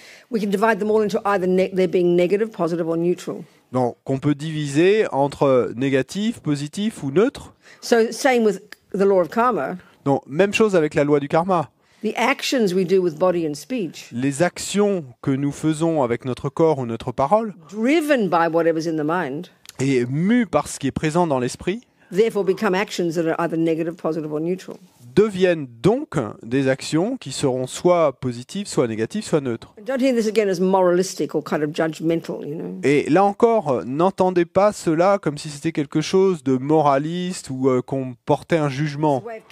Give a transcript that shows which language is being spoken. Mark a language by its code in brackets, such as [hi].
[fr] Donc, qu'on peut diviser entre négatif, positif ou neutre. [en] So, same with the law of karma. [fr] Donc, même chose avec la loi du karma. [en] The actions we do with body and speech. [fr] Les actions que nous faisons avec notre corps ou notre parole. [en] Driven by whatever's in the mind. [fr] Et mus par ce qui est présent dans l'esprit. [en] Therefore become actions that are either negative, positive or neutral. [fr] Deviennent donc des actions qui seront soit positives, soit négatives, soit neutres. [en] Don't hear this again as moralistic or kind of judgmental, you know. [fr] Et là encore, n'entendez pas cela comme si c'était quelque chose de moraliste ou qu'on portait un jugement.